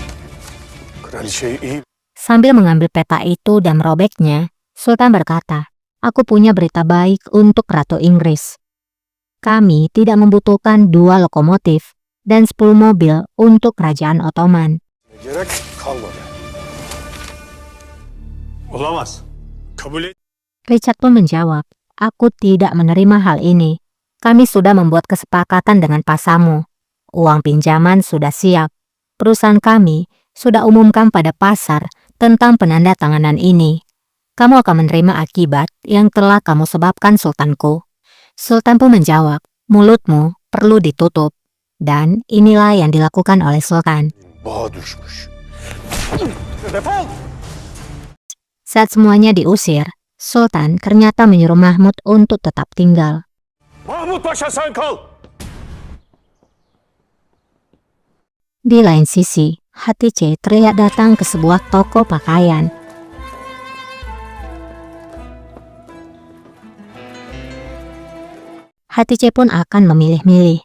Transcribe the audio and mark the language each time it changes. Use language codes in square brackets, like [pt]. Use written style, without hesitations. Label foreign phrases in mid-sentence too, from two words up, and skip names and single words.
[tr] Kraliçeyi iyi [id] Sambil mengambil peta itu dan merobeknya, Sultan berkata, Aku punya berita baik untuk Ratu Inggris. Kami tidak membutuhkan 2 lokomotif dan 10 mobil untuk kerajaan Ottoman. [tr] Gerek kalmadı. Olamaz. Kabul et. [id] Richard pun menjawab, aku tidak menerima hal ini. Kami sudah membuat kesepakatan dengan pasamu. Uang pinjaman sudah siap. Perusahaan kami sudah umumkan pada pasar tentang penandatanganan ini. Kamu akan menerima akibat yang telah kamu sebabkan, Sultanku. Sultan pun menjawab, mulutmu perlu ditutup. Dan inilah yang dilakukan oleh Sultan. [tr] Bağa düşmüş. [id] Saat semuanya diusir, Sultan ternyata menyuruh Mahmud untuk tetap tinggal. [tr] Mahmut Paşa sen kal. [id] Di lain sisi, Hatice terlihat datang ke sebuah toko pakaian. Hatice pun akan memilih-milih.